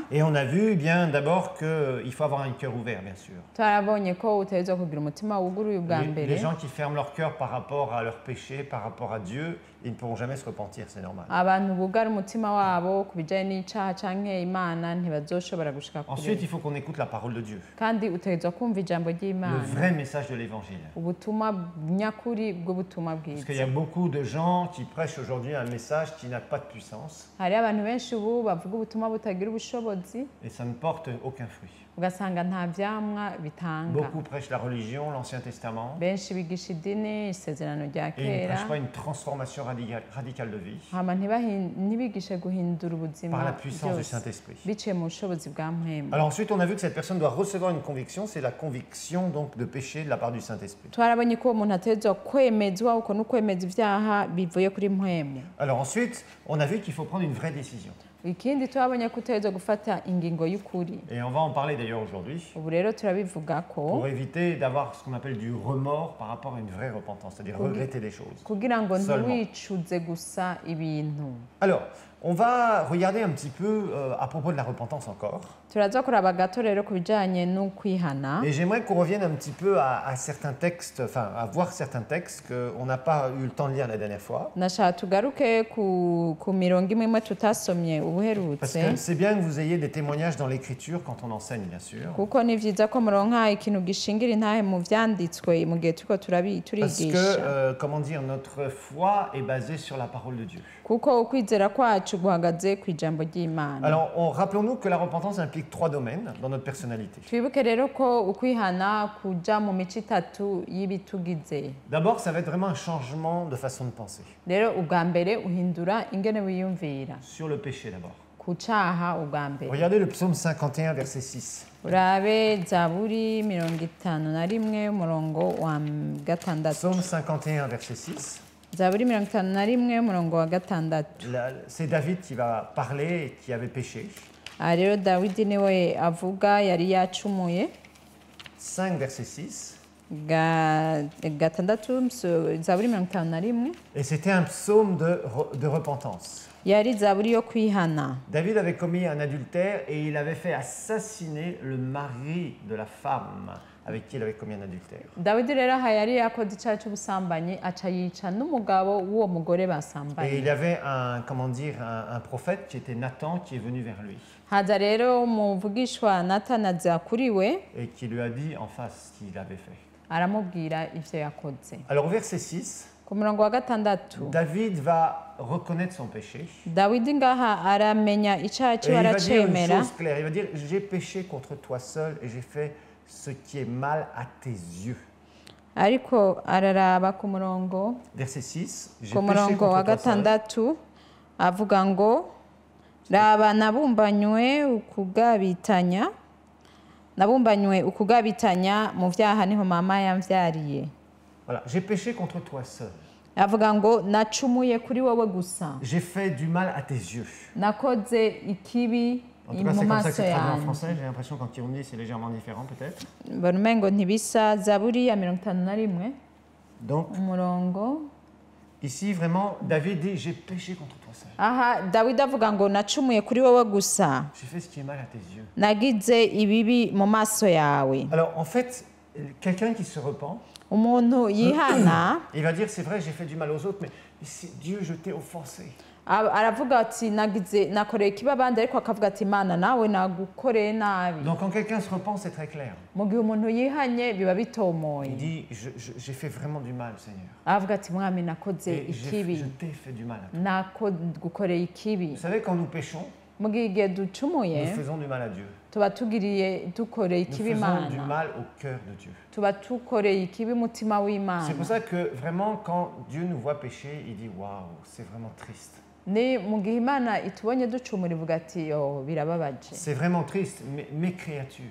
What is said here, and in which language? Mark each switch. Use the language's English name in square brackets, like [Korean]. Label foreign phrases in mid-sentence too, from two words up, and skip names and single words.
[French] Et on a vu bien d'abord qu'il faut avoir un cœur ouvert, bien sûr. [Rundi] turabonye ko utegerezwa kugira umutima wuguruye ubwa [French] Les [Rundi] mbere. [French] gens qui ferment leur cœur par rapport à leur péché, par rapport à Dieu, ils ne pourront jamais se repentir, c'est normal. [Rundi] abantu bugara umutima wabo ku bijanye n'icaha canke imana ntibazoshobora gushika [French] Ensuite, [Rundi] kure. [French] il faut qu'on écoute la parole de Dieu, [Rundi] kandi utegerezwa kumva ijambo [French] le [Rundi] ry'imana, [French] vrai message de l'Évangile. [Rundi] ubutumwa nyakuri bw'ubutumwa [French] Parce qu'il y a [Rundi] bwiza. [French] beaucoup de gens qui prêchent aujourd'hui un message qui n'a pas de puissance [Rundi] hari abantu benshi ubu bavuga ubutumwa butagira ubushobozi [French] et ça ne porte aucun fruit. [Rundi] ugasanga nta vyamwa bitanga. [French] Beaucoup prêchent la religion, l'Ancien Testament, [Rundi] benshi bigisha idini, isezerano rya [French] et ils ne [Rundi] kera, [French] prêchent pas une transformation radicale de vie [Rundi] hama ntibigishe guhindura ubuzima [French] par la puissance du [Rundi] byose [French] Saint-Esprit. [Rundi] biciye mu bushobozi bwa mpwemu. [French] Alors ensuite, on a vu que cette personne doit recevoir une conviction, c'est la conviction donc de péché de la part du Saint-Esprit. [Rundi] twarabonye ko uwo muntu ategerezwa kwemezwa, uko ni ukwemeza ivyaha bivuye kuri mpwemu. [French] Alors ensuite, on a vu qu'il faut prendre une vraie décision. [Rundi] ikindi turabonye ko utegerezwa gufata ingingo y'ukuri. [French] Et on va en parler d'ailleurs aujourd'hui, [Rundi] ubu rero turabivuga ko [French] pour éviter d'avoir ce qu'on appelle du remords par rapport à une vraie repentance, c'est-à-dire regretter les choses. [Rundi] kugira ngo [French] Seulement. [Rundi] ntiwicuze gusa ibintu. [French] Alors, on va regarder un petit peu à propos de la repentance encore. [Rundi] turaza kuraba gato rero ku bijanye n'ukwihana. [French] Et j'aimerais qu'on revienne un petit peu à certains textes, enfin à voir certains textes qu'on n'a pas eu le temps de lire la dernière fois. [Rundi] nashaka tugaruke ku mirongo imwe imwe tutasomye [French] Parce [Rundi] ubuherutse, [French] que c'est bien que vous ayez des témoignages dans l'écriture quand on enseigne, bien sûr. [Rundi] kuko ni vyiza ko muronka ikintu gishingira intahe mu vyanditswe mu gihe turiko [French] Parce [Rundi] turigisha, [French] que, comment dire, notre foi est basée sur la parole de Dieu. [Rundi] kuko ukwizera kwacu guhagaze ku ijambo ry'Imana. [French] Alors, rappelons-nous que la repentance implique 3 domaines dans notre personnalité. [Rundi] twibuke rero ko ukwihana kuja mu mico itatu y'ibitugize. [French] D'abord, ça va être vraiment un changement de façon de penser. [Rundi] rero ubwa mbere uhindura ingene wiyumvira [French] Sur le péché d'abord. [Rundi] ku caha ubwa mbere. [French] Regardez le psaume 51, verset 6. [Rundi] urabe zaburi 51 umurongo wa gatandatu. [French] Psaume 51, verset 6. [Rundi] zaburi 51 umurongo wa gatandatu. [French] C'est David qui va parler et qui avait péché. [Rundi] aha rero dawidi niwe avuga yari yacumuye. [French] 5, verset 6. [Rundi] gatandatu zaburi 51 [French] Et c'était un psaume de repentance. [Rundi] yari zaburi yo kwihana. [French] David avait commis un adultère et il avait fait assassiner le mari de la femme avec qui il avait commis un adultère. [Rundi] dawidi rero aha yari yakoze icyaha cy'ubusambanyi aca yica n'umugabo w'uwo mugore [French] Et [Rundi] basambanye. [French] il y avait un prophète qui était Nathan qui est venu vers lui [Rundi] haza rero umuvugishwa natanaza kuri we [French] et qui lui a dit en face ce qu'il avait fait. [Rundi] aramubwira ivyo yakoze. [French] Alors au verset 6, [Rundi] ku murongo wa gatandatu [French] David va reconnaître son péché [Rundi] dawidi ngaha aramenya icyaha [French] et [Rundi] ciwe [French] il va dire une [Rundi] aracemera, [French] chose claire. Il va dire j'ai péché contre toi seul et j'ai fait ce qui est mal à tes yeux. [Rundi] ariko araraba ku murongo [French] Verset 6, j'ai [Rundi] ku [French] péché [Rundi] murongo wa [French] contre toi seul. [Rundi] gatandatu avuga ngo raba nabumbanywe ukugabitanya mu vyaha niho mama yamvyariye. [French] Voilà, j'ai péché contre toi seul. [Rundi] avuga ngo nacumuye kuri wowe gusa, [French] J'ai fait du mal à tes yeux. [Rundi] nakoze ikibi [French] En tout cas, [Rundi] mu [French] c'est comme ça que [Rundi] maso [French] c'est traduit en [Rundi] yanjye. [French] français. J'ai l'impression quand ils dit c'est légèrement différent peut-être. [Rundi] mbona umengo ntibisa. zaburi ya 51 [French] Donc [Rundi] umurongo. [French] ici vraiment David dit j'ai péché contre toi seul. [Rundi] aha dawidi avuga ngo nacumuye kuri wowe gusa, [French] J'ai fait ce qui est mal à tes yeux. [Rundi] nagize ibibi mu maso yawe. [French] Alors en fait, quelqu'un qui se repent, [Rundi] umuntu yihana [French] il va dire c'est vrai j'ai fait du mal aux autres mais Dieu je t'ai offensé. [Rundi] aravuga ati nakoreye ikibi abandi, ariko akavuga ati Imana nawe nagukoreye nabi. [French] Donc quand quelqu'un se repent c'est très clair. [Rundi] mu gihe umuntu yihanye biba bitomoye. [French] Il dit j'ai fait vraiment du mal Seigneur. [Rundi] aravuga ati mwami nakoze [French] Et [Rundi] ikibi, [French] je t'ai fait du mal à toi. [Rundi] nagukoreye ikibi. [French] Vous savez quand nous péchons, [Rundi] mu gihe igihe ducumuye [French] nous faisons du mal à Dieu. [Rundi] tuba dukoreye [French] Nous [Rundi] ikibi [French] faisons du [Rundi] Imana, [French] mal au cœur de Dieu. [Rundi] tuba dukoreye ikibi umutima w'Imana. [French] C'est pour ça que vraiment quand Dieu nous voit pécher, il dit waouh, c'est vraiment triste. [Rundi] ni mu gihe Imana itubonye ducumura ivuga ati yo birababaje. [French] C'est vraiment triste, mes créatures.